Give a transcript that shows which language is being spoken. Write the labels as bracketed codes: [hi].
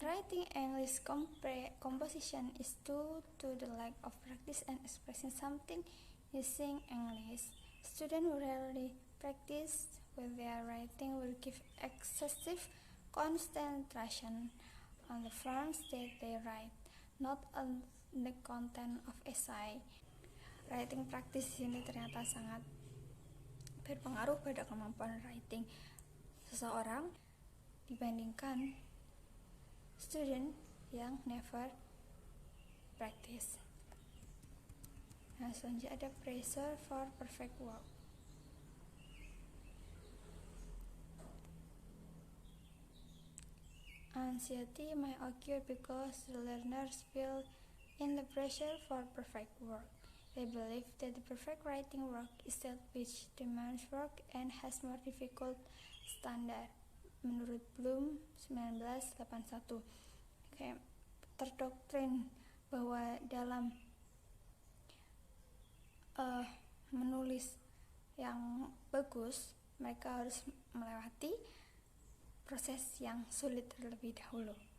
[en] Writing English composition is due to the lack of practice and expressing something using English. Students who rarely practice with their writing will give excessive concentration on the forms that they write, not on the content of essay. [id] Writing practice ini ternyata sangat berpengaruh pada kemampuan writing seseorang dibandingkan student yang [en] never practice. [id] Nah, selanjutnya ada [en] pressure for perfect work. Anxiety may occur because the learners feel in the pressure for perfect work. They believe that the perfect writing work is that which demands work and has more difficult standard. [id] Menurut Bloom 1981, kayak terdoktrin bahwa dalam menulis yang bagus mereka harus melewati proses yang sulit terlebih dahulu.